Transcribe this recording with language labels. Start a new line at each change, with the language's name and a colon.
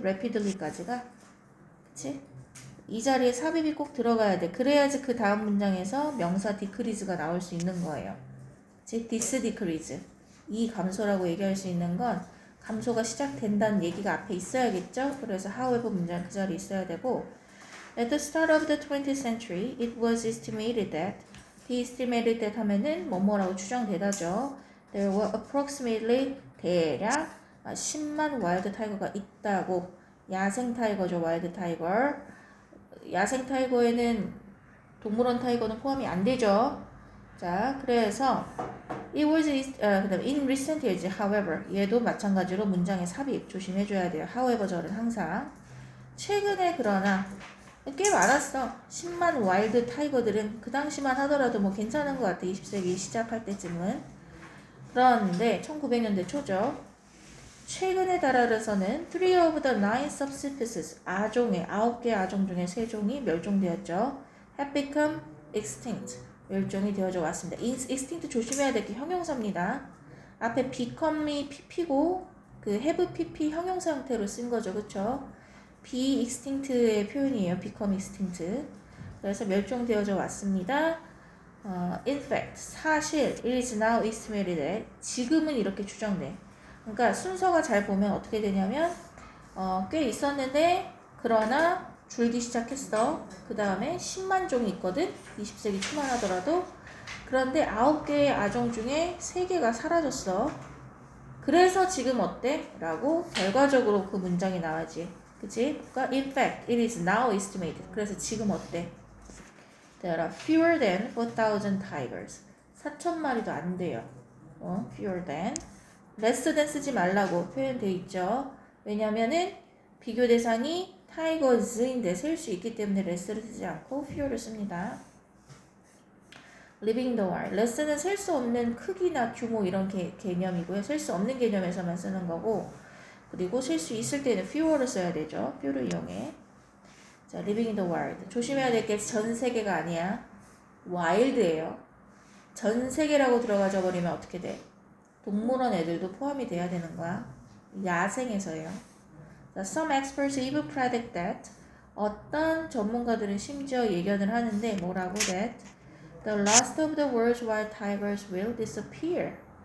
Korean: rapidly까지가. 그치? 이 자리에 삽입이 꼭 들어가야 돼. 그래야지 그 다음 문장에서 명사 decrease가 나올 수 있는 거예요. 그치? this decrease. 이 감소라고 얘기할 수 있는 건 감소가 시작된다는 얘기가 앞에 있어야겠죠?
English: 그래서 however 문장 그 자리에 있어야 되고 At the start of the 20th century, it was estimated that estimated that
Korean: 하면은 뭐뭐라고 추정되다죠.
English: There were approximately
Korean: 대략 10만 와일드 타이거가 있다고. 야생 타이거죠, 와일드 타이거. 야생 타이거에는 동물원 타이거는 포함이 안 되죠. 자, 그래서 it was 그다음에 in recent years, however 얘도 마찬가지로 문장의 삽입 조심해줘야 돼요. however 절은 항상 최근에 그러나 꽤 많았어. 10만 와일드 타이거들은 그 당시만 하더라도 뭐 괜찮은 것 같아. 20세기 시작할 때쯤은. 그런데 1900년대 초죠. 최근에 달하여서는
English: 3 of the 9 subspecies
Korean: 아종의 9개 아종 중에 3종이 멸종되었죠.
English: have become extinct.
Korean: 멸종이 되어져 왔습니다. extinct 조심해야 될 게 형용사입니다. 앞에 become이 pp고 그 have pp 형용사 형태로 쓴 거죠. 그쵸? be extinct의 표현이에요.
English: become extinct.
Korean: 그래서 멸종되어져 왔습니다.
English: In fact, 사실 it is now estimated that 지금은 이렇게 추정돼.
Korean: 그러니까 순서가 잘 보면 어떻게 되냐면 꽤 있었는데 그러나 줄기 시작했어. 그 다음에 10만 종이 있거든. 20세기 초만 하더라도. 그런데 9개의 아종 중에 3개가 사라졌어. 그래서 지금 어때? 라고 결과적으로 그 문장이 나와지. 그치?
English: 그러니까 in fact, it is now estimated.
Korean: 그래서 지금 어때?
English: There are fewer than 4,000 tigers.
Korean: 4,000마리도 안 돼요. fewer than. less than 쓰지 말라고 표현되어 있죠. 왜냐면은 비교 대상이 tigers인데 셀 수 있기 때문에 less를 쓰지 않고 fewer를 씁니다.
English: living the wild.
Korean: less는 셀 수 없는 크기나 규모 이런 개념이고요. 셀 수 없는 개념에서만 쓰는 거고 그리고 셀 수 있을 때는 fewer를 써야 되죠. few를 이용해. 자, living in the wild. 조심해야 될 게 전 세계가 아니야. wild예요. 전 세계라고 들어가져 버리면 어떻게 돼? 동물원 애들도 포함이 돼야 되는 거야. 야생에서요.
English: 자, some experts even predict that
Korean: 어떤 전문가들은 심지어 예견을 하는데 뭐라고
English: that the last of the world's wild tigers will disappear.